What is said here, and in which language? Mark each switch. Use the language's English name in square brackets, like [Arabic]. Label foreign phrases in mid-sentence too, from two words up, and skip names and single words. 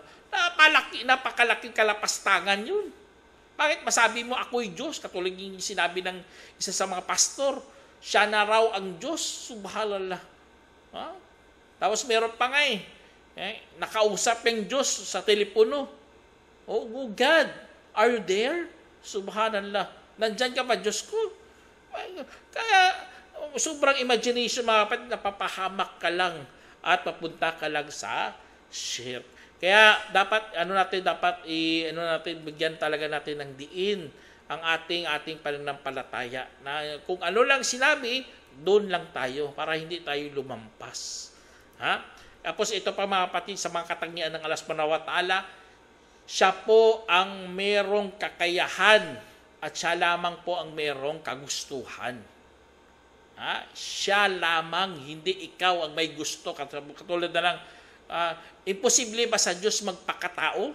[Filipino] Napakalaking kalapastangan yun. Bakit masabi mo ako'y Diyos? Katulad yung sinabi ng isa sa mga pastor, siya na raw ang Diyos, subhanallah. Tapos meron pa nga nakausap yung Diyos sa telepono. [English] Oh God, are you there? Subhanallah. [Filipino] Nandyan ka ba, Diyos ko? Kaya sobrang imagination, mga kapatid, napapahamak ka lang at papunta ka lang sa shirk. Kaya dapat bigyan talaga natin ng diin ang ating pananampalataya na kung ano lang sinabi, doon lang tayo para hindi tayo lumampas. Ha? Tapos ito pa, mga kapatid, sa mga katangian ng Allah [Arabic] سبحانه وتعالى, [Filipino] siya po ang merong kakayahan at siya lamang po ang merong kagustuhan. Siya lamang, hindi ikaw ang may gusto. Katulad na lang, imposible ba sa Diyos magpakatao?